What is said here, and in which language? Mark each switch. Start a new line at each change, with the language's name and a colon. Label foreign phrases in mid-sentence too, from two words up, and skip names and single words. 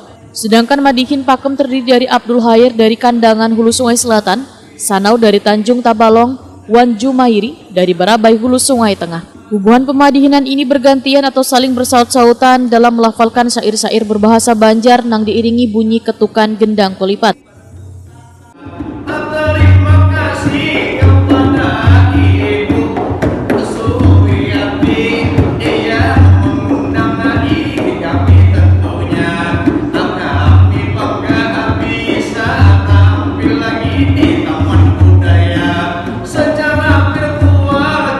Indonesian: Sedangkan Madihin Pakem terdiri dari Abdul Hair dari Kandangan Hulu Sungai Selatan, Sanau dari Tanjung Tabalong, Wan Jumairi dari Barabai Hulu Sungai Tengah. Hubungan pemadihinan ini bergantian atau saling bersaut-sautan dalam melafalkan syair-syair berbahasa Banjar nang diiringi bunyi ketukan gendang kolipat. Terima kasih kepada Ibu Suwiyati yang mengundang kami, tentunya kami bangga bisa tampil lagi di Taman Budaya secara virtual.